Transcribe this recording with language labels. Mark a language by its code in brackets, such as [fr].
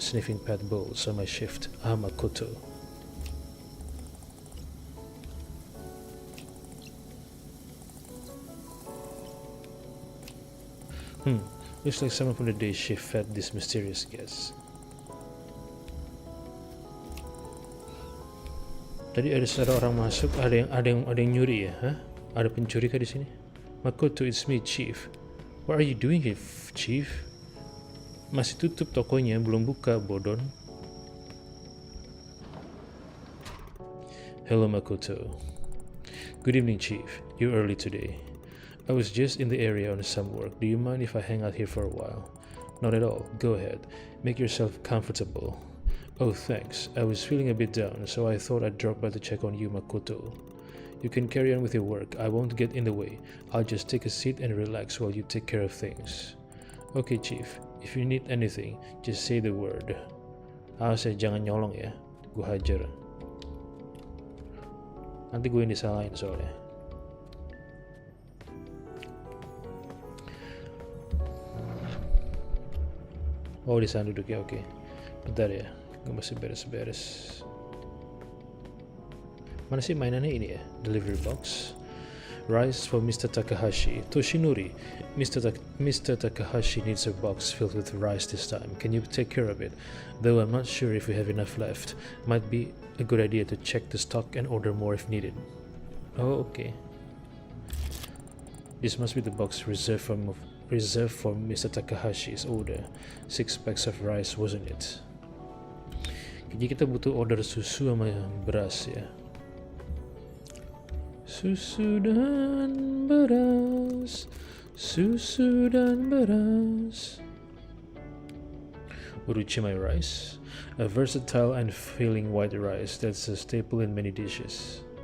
[en] Sniffing pet bowls on my shift. Makoto. Looks like someone from the day shift fed this mysterious guest. [id] Tadi ada suara orang masuk, ada yang nyuri ya? Hah? Ada pencuri kah di sini? Makoto, [en] it's me, Chief. What are you doing here, Chief? [id] Masih tutup tokonya, belum buka, bodon. [en] Hello, Makoto. Good evening, Chief. You're early today. I was just in the area on some work. Do you mind if I hang out here for a while? Not at all. Go ahead. Make yourself comfortable. Oh, thanks. I was feeling a bit down, so I thought I'd drop by to check on you, Makoto. You can carry on with your work. I won't get in the way. I'll just take a seat and relax while you take care of things. Okay, Chief. If you need anything, just say the word. [id] Saya jangan nyolong ya. Gue hajar. Nanti gue yang disalahin soalnya. Oh, di sana duduknya, oke. Bentar ya, gue masih beres-beres. Mana sih mainannya ini ya? [en] Delivery box. Rice for Mr. Takahashi. Toshinori. Mr. Takahashi needs a box filled with rice this time. Can you take care of it? Though I'm not sure if we have enough left. Might be a good idea to check the stock and order more if needed. Oh, okay. This must be the box reserved for Mr. Takahashi's order. 6 packs of rice, wasn't it? [id] Jadi kita butuh order susu sama beras ya. Susu dan beras, susu dan beras. [en] Uruchi my rice, a versatile and filling white rice that's a staple in many dishes.